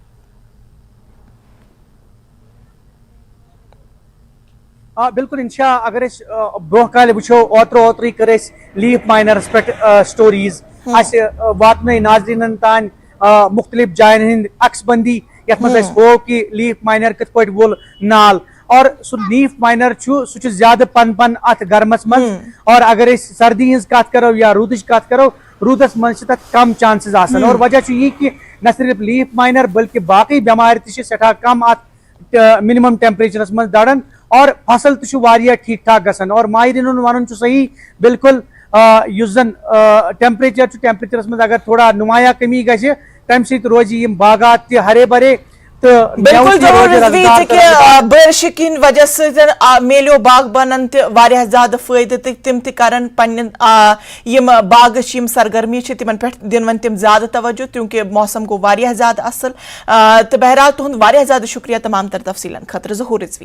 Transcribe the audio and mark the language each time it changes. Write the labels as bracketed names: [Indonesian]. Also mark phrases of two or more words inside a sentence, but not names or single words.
[Kashmiri] بالکل انشاء اگر برہ کال وچھو اوتری کر [English] leaf miners [Kashmiri] پہ سٹوریز واتن ناظرین تان مختلف جائن ہند عکس بندی یت مز ہو کہ [English] leaf miner [Kashmiri] کت پہ وول نال، اور سہ [English] leaf miner [Kashmiri] سہ زیادہ پن ات گرمس من۔ اور اگر سردی ہز کت کرو یا رودچ کت کرو، رودس من تک کم چانسز آسان، اور وجہ یہ کہ نہ صرف [English] leaf miner [Kashmiri] بلکہ باقی بیمار تہ سٹھا کم ات [English] minimum temperatures [Kashmiri] من دڑان، اور فصل تہ واریاہ ٹھیک ٹھاک گژھان۔ اور ماہرین ون صحیح بالکل اس زن ٹیمپریچرس من اگر تھوڑا نمایاں کمی گژھِ تمہ سۭتۍ روزِ یم باغات تہ [Urdu] ہرے بھرے۔ [Kashmiri] بالکل ظہور رضوی کہ بارش کن وجہ سۭتۍ میلیو باغبانن تہ واریاہ زیادہ فٲیدٕ تہٕ تِم تہِ کرن پننٮ۪ن یم باغٕچ یم سرگرمی چھِ تِمن پٮ۪ٹھ دِن وۄنۍ تِم زیادٕ توجہ، کیونکہ موسم گوٚو واریاہ زیادٕ اصل۔ تہٕ بہرحال تُہُنٛد واریاہ زیادٕ شُکریہ تمام تر تفصیلن خٲطرٕ ظہور رضوی۔